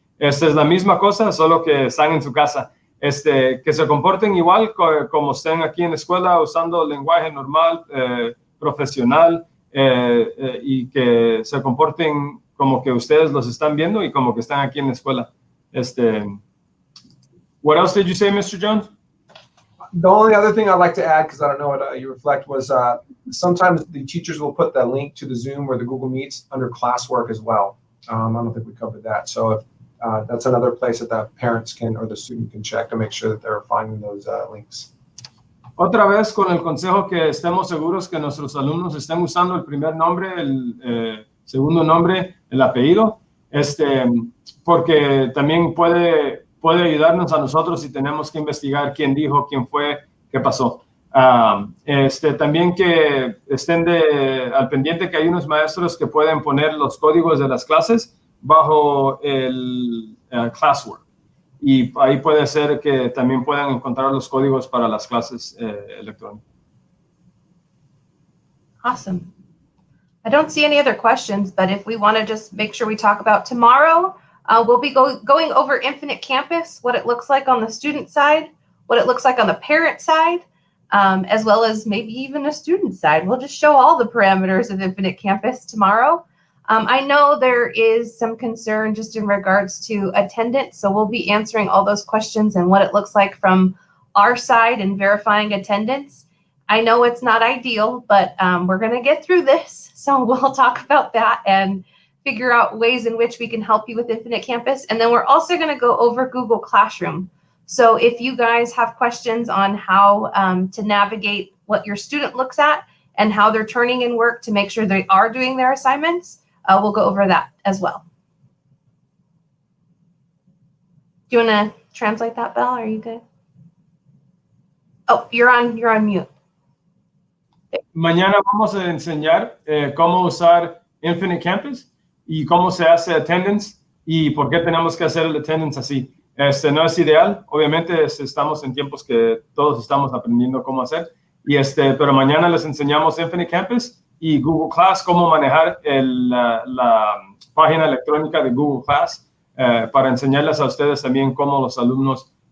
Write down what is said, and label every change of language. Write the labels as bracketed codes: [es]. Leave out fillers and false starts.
[es] Es la misma cosa, solo que están en su casa. Que se comporten igual como estén aquí en la escuela usando lenguaje normal, profesional, y que se comporten como que ustedes los están viendo y como que están aquí en la escuela. [en] What else did you say, Mr. Jones? The only other thing I'd like to add, because I don't know what you reflect, was sometimes the teachers will put the link to the Zoom or the Google Meets under classwork as well. I don't think we covered that. So if, that's another place that the parents can or the student can check to make sure that they're finding those links. [es] Otra vez con el consejo que estemos seguros que nuestros alumnos estén usando el primer nombre, el segundo nombre, el apellido, porque también puede ayudarnos a nosotros si tenemos que investigar quién dijo, quién fue, qué pasó. También que estén al pendiente que hay unos maestros que pueden poner los códigos de las clases bajo el classwork. Y ahí puede ser que también puedan encontrar los códigos para las clases electrónicas. [en] Awesome. I don't see any other questions, but if we want to just make sure we talk about tomorrow, we'll be going over Infinite Campus, what it looks like on the student side, what it looks like on the parent side, as well as maybe even a student side. We'll just show all the parameters of Infinite Campus tomorrow. I know there is some concern just in regards to attendance, so we'll be answering all those questions and what it looks like from our side and verifying attendance. I know it's not ideal, but we're going to get through this, so we'll talk about that and figure out ways in which we can help you with Infinite Campus. And then we're also going to go over Google Classroom. So if you guys have questions on how to navigate what your student looks at and how they're turning in work to make sure they are doing their assignments, we'll go over that as well. Do you want to translate that, Belle? Are you good? Oh, you're on mute. [es] Mañana vamos a enseñar cómo usar Infinite Campus y cómo se hace attendance y por qué tenemos que hacer el attendance así. No es ideal, obviamente estamos en tiempos que todos estamos aprendiendo cómo hacer, pero mañana les enseñamos Infinite Campus y Google Class, cómo manejar la página electrónica de Google Class para enseñarles a ustedes también cómo los alumnos